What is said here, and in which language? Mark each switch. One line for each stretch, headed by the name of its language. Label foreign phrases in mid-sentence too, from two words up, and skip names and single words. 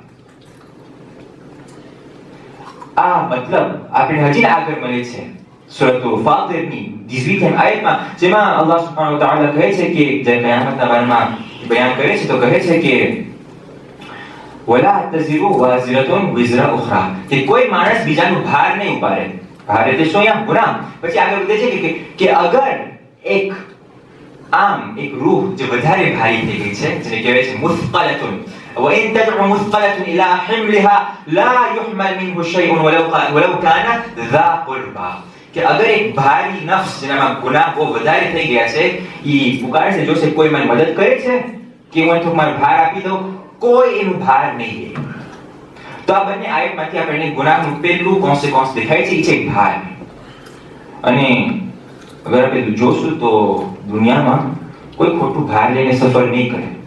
Gujarati: આ મતલબ આપણે હજી આગળ મળે છે સૂરત ફાતિરની 18મી આયતમાં, જેમાં
Arabic: الله سبحانه وتعالى
Gujarati: કહે છે કે જે કયામતના બારેમાં બયાન કરે છે તો કહે છે કે
Arabic: ولا تزر وازرة وزر أخرى,
Gujarati: કે કોઈ માણસ બીજાનું ભાર નહીં ઉપાડે. ભાર એટલે શું? અહીંયા ગુનાહ. પછી આગળ વધે છે કે અગર એક રૂહ જે વધારે ભારી થઈ ગઈ છે, જેને કહેવાય છે મુસ્કલતુન,
Arabic: وإن تدعو مثقلة إلى حملها لا يحمل منه شيء ولو كان ذا قربى.
Gujarati: કે અગર એક ભારી નફ્સ જેનામાં ગુનાહ બહુ વધારે થઈ ગયા છે, ઈ પુકારે છે, જો કોઈ મને મદદ કરે છે કે હું તમારો ભાર આપી દઉં, કોઈ એનું ભાર નહીં લે. તો આ બંને આયતમાંથી આપણને ગુનાહનું પહેલું કોન્સિક્વન્સ દેખાય છે, એ છે ભાર. અને અગર આપણે જોશું તો દુનિયામાં કોઈ ખોટું ભાર લઈને સફર નહીં કરે.